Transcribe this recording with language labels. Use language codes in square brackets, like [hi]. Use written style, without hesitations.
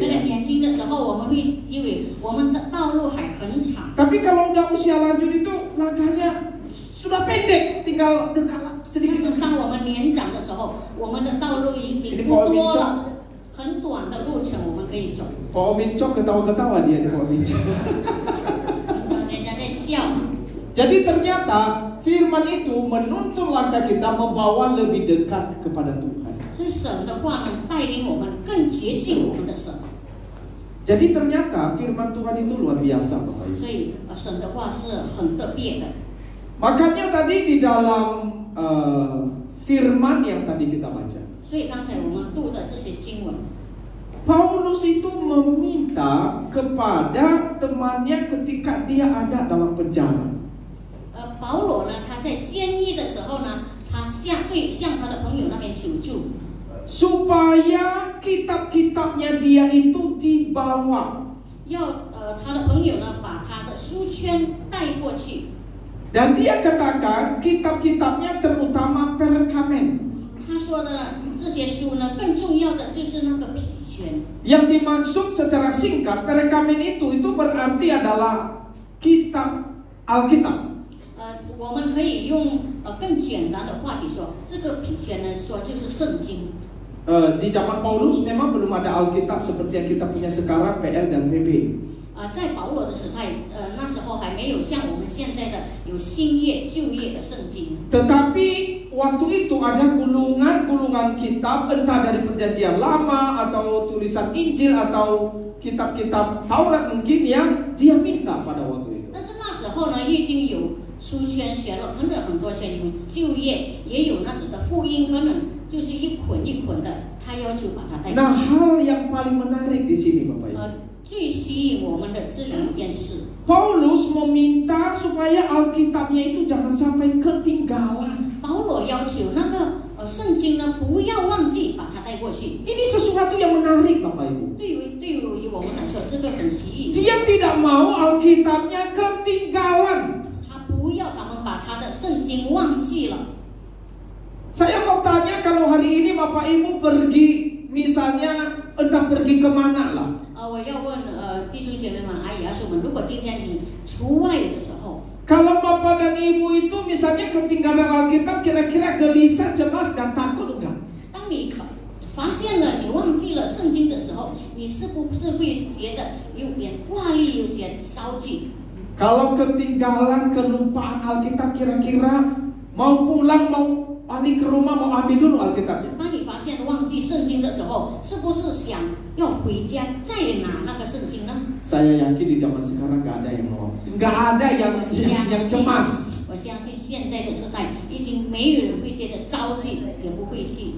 [zh] 可能 [id] ya. [zh] 年轻的时候，我们会因为我们的道路还很长。 [id] Tapi kalau udah usia lanjut itu langkahnya sudah pendek, tinggal dekat [zh] 但 [id] sedikit. [zh] 是当我们年长的时候，我们的道路已经不多了，很短的路程我们可以走。 [id] Pak Omin Cok ketawa-ketawa dia nih Pak Omin Cok. [zh] 人家在笑。 [id] Jadi ternyata firman itu menuntun langkah kita membawa lebih dekat kepada Tuhan. [zh] 所以神的话呢，带领我们更接近我们的神。 [id] Jadi ternyata firman Tuhan itu luar biasa Bapak Ibu. [zh] 所以神的话是很特别的。 [id] Makanya tadi di dalam firman yang tadi kita baca, [zh] 所以刚才我们读的这些经文， [id] Paulus itu meminta kepada temannya ketika dia ada dalam penjara. [zh] 保罗呢，他在监狱的时候呢，他向他的朋友那边求助， [id] Supaya kitab-kitabnya dia itu dibawa. [zh] 要他的朋友呢把他的书圈带过去。 [id] Dan dia katakan kitab-kitabnya terutama perkamen. [zh] 他说的这些书呢，更重要的就是那个皮圈。 [id] Yang dimaksud secara singkat perkamen itu berarti adalah kitab Alkitab. [zh] 我们可以用更简单的话题说，这个皮圈呢说就是圣经。 [id] di zaman Paulus memang belum ada Alkitab seperti yang kita punya sekarang, PL dan PB. [zh] 在保罗的时代，那时候还没有像我们现在的有新约、旧约的圣经。 [id] Tetapi waktu itu ada gulungan-gulungan kitab, entah dari perjanjian lama atau tulisan Injil atau kitab-kitab Taurat mungkin yang dia minta pada waktu itu. [zh] 但是那时候呢，已经有书卷写了，可能很多卷，有旧约，也有那时的福音，可能就是一捆一捆的，他要求把它带过 [id] Nah, [zh] 去。 [id] hal yang paling menarik di sini, Bapak Ibu. [zh] 最吸引我们的这两件事。 [id] Paulus meminta supaya Alkitabnya itu jangan sampai ketinggalan. [zh] 保罗要求那个圣经呢，不要忘记把它带过去。 [id] Ini sesuatu yang menarik, Bapak Ibu. [zh] 对于我们来说，这个很吸引。 [id] Dia tidak mau Alkitabnya ketinggalan. [zh] 他不要咱们把他的圣经忘记了。 [id] Saya mau tanya, kalau hari ini Bapak Ibu pergi, misalnya entah pergi kemana lah. [zh] 我要问弟兄姐妹们、阿姨阿叔们，如果今天你出外的时候， [id] Kalau Bapak dan Ibu itu misalnya ketinggalan Alkitab, kira-kira gelisah, cemas, dan takut enggak? [zh] 当你发现了你忘记了圣经的时候，你是不是会觉得有点挂虑，有些着急？ [id] Kalau ketinggalan, kelupaan Alkitab, kira-kira mau pulang, mau balik ke rumah, mau ambil dulu Alkitabnya. [zh] 当你发现忘记圣经的时候，是不是想要回家再拿那个圣经呢？ [id] Saya yakin di zaman sekarang nggak ada yang mau, nggak ada yang cemas. [zh] 我相信现在的时代已经没有人会觉得着急，也不会去，